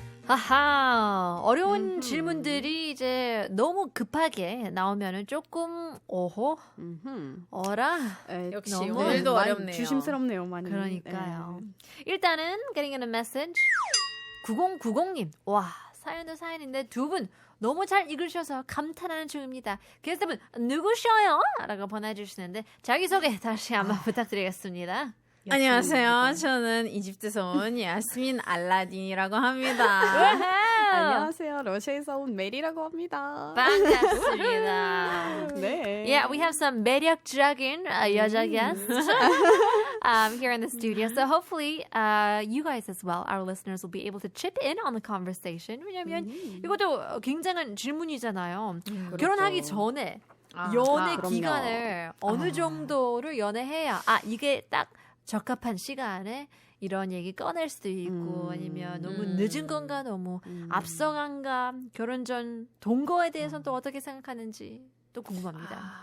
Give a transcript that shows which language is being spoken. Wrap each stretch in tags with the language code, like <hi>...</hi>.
<ko>아하, 어려운 질문들이 이제 너무 급하게 나오면은 조금 오호, 어라. 역시 너무 오늘도 많이 어렵네요. 조심스럽네요, 많이. 그러니까요. 일단은</ko> <en>getting in a message 9090님.</en> <ko>와, 사연도 사연인데 두 분 너무 잘 읽으셔서 감탄하는 중입니다. 게스트분 누구셔요? 라고 보내주시는데 자기소개 다시 한번 부탁드리겠습니다. 안녕하세요. 저는 이집트에서 온 야스민 알라딘이라고 합니다. 안녕하세요. 러시아에서 온 메리라고 합니다. 반갑습니다. 네.</ko> <en>Yeah, we have some</en> <ko>매력적인 여자</ko> <en>guests here in the studio. So hopefully you guys as well, our listeners, will be able to chip in on the conversation.</en> <ko>왜냐면 이것도 굉장한 질문이잖아요. 결혼하기 전에 연애 그럼요. 기간을 어느 정도를 연애해야 이게 딱 적합한 시간에 이런 얘기 꺼낼 수도 있고 아니면 너무 늦은 건가 너무 앞서간가 결혼 전 동거에 대해서는 또 어떻게 생각하는지 또 궁금합니다.</ko>